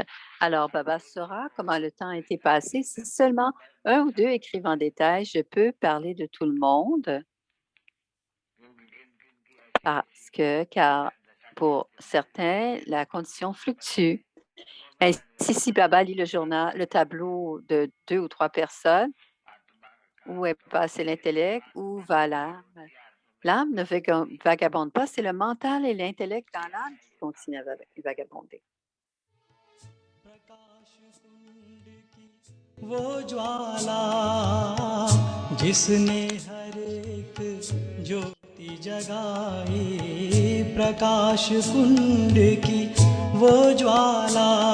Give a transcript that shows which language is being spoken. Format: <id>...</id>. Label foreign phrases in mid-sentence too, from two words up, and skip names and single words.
<fr>Alors, Baba saura comment le temps a été passé. Si seulement un ou deux écrivent en détail, je peux parler de tout le monde car pour certains, la condition fluctue. Ainsi, si Baba lit le journal, le tableau de 2 ou 3 personnes, où est passé l'intellect, où va l'âme? L'âme ne vagabonde pas, c'est le mental et l'intellect dans l'âme qui continuent à vagabonder.</fr> <hi>वो ज्वाला जिसने हर एक ज्योति जगाई प्रकाश कुंड की वो ज्वाला</hi>